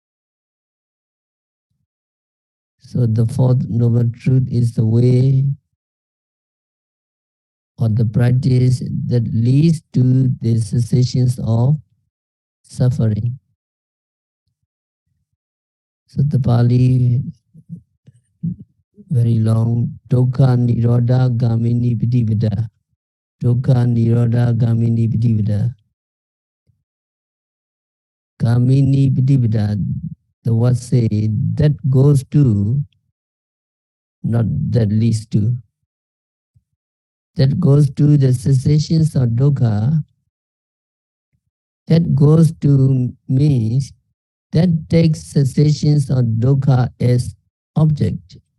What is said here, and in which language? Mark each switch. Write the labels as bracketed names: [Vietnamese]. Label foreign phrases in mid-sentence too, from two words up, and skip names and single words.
[English] So the fourth noble truth is the way or the practice that leads to the cessations of suffering. So the Pali, very long, [Pali] Dukkha Nirodha Gamini Pidivida. Dukkha Nirodha Gamini Pidivida. Gamini Pidivida, [English] the word say, that goes to, not that leads to. That goes to the cessations of dukkha. That goes to means that takes cessations or dukkha as object.